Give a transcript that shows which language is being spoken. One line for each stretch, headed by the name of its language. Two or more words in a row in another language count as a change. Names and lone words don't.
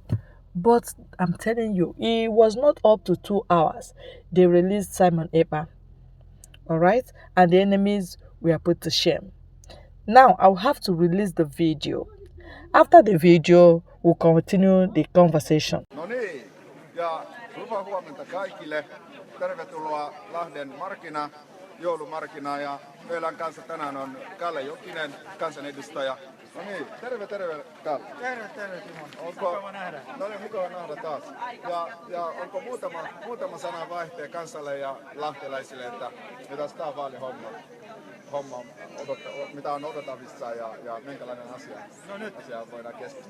English: But I'm telling you, it was not up to 2 hours. They released Simon Ekpa. All right? And the enemies were put to shame. Now, I'll have to release the video. After the video, we'll continue the conversation.
Finnish: No niin, ja hyvää huomenta kaikille. Tervetuloa Lahden joulumarkkinaan ja meillä kanssa tänään on Kalle Jokinen, kansanedustaja. No niin, terve Kalle. Terve Timo. Mukava nähdä. No niin, mukava nähdä taas. Ja onko muutama sana vaihtee kansalle ja lahtelaisille, että mitä tämä vaalihomma mitä on odotettavissa ja minkälainen asia voidaan keskustella?